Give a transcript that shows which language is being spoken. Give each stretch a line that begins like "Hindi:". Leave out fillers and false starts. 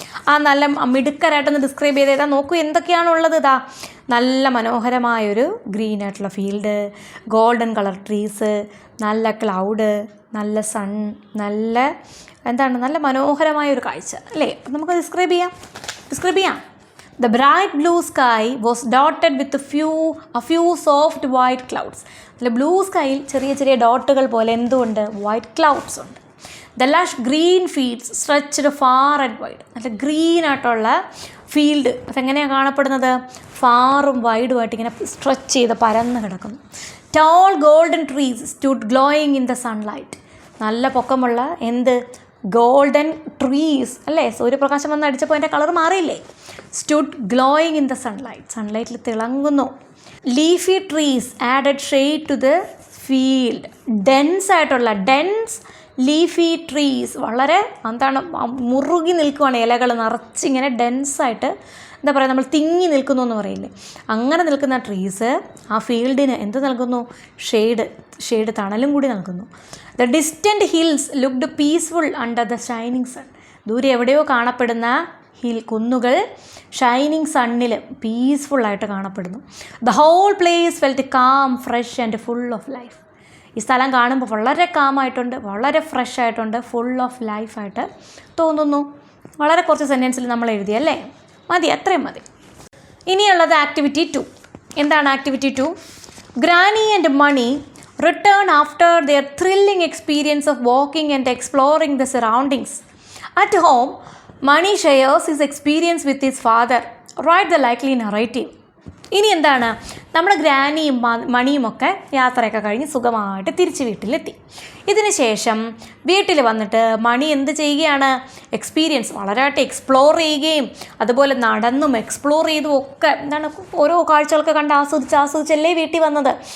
Malayalam: ആ നല്ല മിടുക്കരായിട്ടൊന്ന് ഡിസ്ക്രൈബ് ചെയ്തേതാ. നോക്കൂ എന്തൊക്കെയാണുള്ളത്. ഇതാ നല്ല മനോഹരമായൊരു ഗ്രീൻ ആയിട്ടുള്ള ഫീൽഡ്, ഗോൾഡൻ കളർ ട്രീസ്, നല്ല ക്ലൗഡ്, നല്ല സൺ, നല്ല നല്ല മനോഹരമായൊരു കാഴ്ച അല്ലേ. അപ്പം നമുക്ക് ഡിസ്ക്രൈബ് ചെയ്യാം.
English: The bright blue sky was dotted with a few soft white clouds.
Malayalam: അല്ല, ബ്ലൂ സ്കൈയിൽ ചെറിയ ചെറിയ ഡോട്ടുകൾ പോലെ എന്തുകൊണ്ട്? വൈറ്റ് ക്ലൗഡ്സ് ഉണ്ട്.
English: The lush green fields stretched far and wide.
Malayalam: നല്ല ഗ്രീൻ ആയിട്ടുള്ള ഫീൽഡ് അതെങ്ങനെയാണ് കാണപ്പെടുന്നത്? ഫാറും വൈഡുമായിട്ട് ഇങ്ങനെ സ്ട്രെച്ച് ചെയ്ത് പരന്ന് കിടക്കുന്നു.
English: Tall golden trees stood glowing in the sunlight.
Malayalam: നല്ല പൊക്കമുള്ള എന്ത് ഗോൾഡൻ ട്രീസ് അല്ലേ, സൂര്യപ്രകാശം വന്ന് അടിച്ചപ്പോൾ അതിൻ്റെ കളർ മാറിയില്ലേ.
English: stood glowing in the സൺലൈറ്റിൽ
Malayalam: തിളങ്ങുന്നു.
English: Leafy trees added shade to the field.
Malayalam: Dense leafy trees, വളരെ മുറുകി നിൽക്കുവാണ്, ഇലകൾ നിറച്ചിങ്ങനെ ഡെൻസായിട്ട് എന്താ പറയുക, നമ്മൾ തിങ്ങി നിൽക്കുന്നു എന്ന് പറയില്ലേ, അങ്ങനെ നിൽക്കുന്ന ട്രീസ് ആ ഫീൽഡിന് എന്ത് നൽകുന്നു, ഷെയ്ഡ് തണലും കൂടി നൽകുന്നു.
English: The distant hills looked peaceful under the shining sun.
Malayalam: ദൂരെ എവിടെയോ കാണപ്പെടുന്ന കുന്നുകൾ ഷൈനിങ് സണ്ണിൽ പീസ്ഫുള്ളായിട്ട് കാണപ്പെടുന്നു.
English: The whole place felt calm, fresh and full of life.
Malayalam: ഈ സ്ഥലം കാണുമ്പോൾ വളരെ കാമായിട്ടുണ്ട്, വളരെ ഫ്രഷ് ആയിട്ടുണ്ട്, ഫുൾ ഓഫ് ലൈഫായിട്ട് തോന്നുന്നു. വളരെ കുറച്ച് സെൻറ്റൻസിൽ നമ്മൾ എഴുതിയല്ലേ, മതി, അത്രയും മതി. ഇനിയുള്ളത് ആക്ടിവിറ്റി 2. എന്താണ് activity 2?
English: Granny and Mani return after their thrilling experience of walking and exploring the surroundings. At home, Mani shares his experience with his father. Write the likely narrative.
Malayalam: ഇനി എന്താണ്, നമ്മുടെ ഗ്രാനിയും മണിയുമൊക്കെ യാത്രയൊക്കെ കഴിഞ്ഞ് സുഖമായിട്ട് തിരിച്ച് വീട്ടിലെത്തി. ഇതിന് ശേഷം വീട്ടിൽ വന്നിട്ട് മണി എന്ത് ചെയ്യുകയാണ്, എക്സ്പീരിയൻസ് വളരെയായിട്ട് എക്സ്പ്ലോർ ചെയ്യുകയും അതുപോലെ നടന്നും എക്സ്പ്ലോർ ചെയ്തും ഒക്കെ ഓരോ കാഴ്ചകളൊക്കെ കണ്ട് ആസ്വദിച്ചല്ലേ വീട്ടിൽ വന്നത്.